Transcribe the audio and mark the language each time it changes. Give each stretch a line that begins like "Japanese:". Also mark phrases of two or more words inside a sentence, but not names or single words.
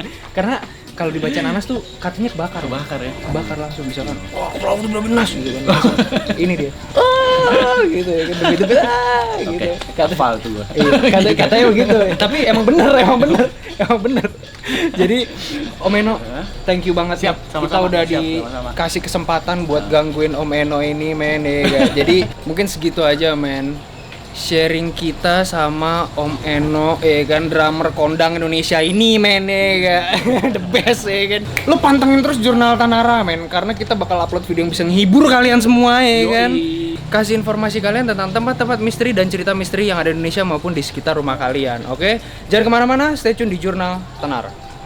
Indonesian: Karena kalau dibacain Anas tuh katanya kebakar ya. Kebakar langsung, misalkan wah itu belum benas gitu kan. Ini dia gitu ya kan, begitu gitu. Hafal tuh gue. Katanya begitu. Tapi emang bener. Jadi Om Eno,
English: thank you
Indonesian: banget. Kita udah dikasih kesempatan buat gangguin Om Eno ini men ya. Jadi mungkin segitu aja men. Sharing kita sama Om Eno kan, drummer kondang Indonesia ini men ya.
English: The best
Indonesian: ya kan. Lo pantengin terus Jurnal Tanara men, karena kita bakal upload video yang bisa menghibur kalian semua ya kan. Kasih informasi kalian tentang tempat-tempat misteri dan cerita misteri yang ada di Indonesia maupun di sekitar rumah kalian. Oke? Jangan kemana-mana,
English: stay tune
Indonesian: di Jurnal Tanara.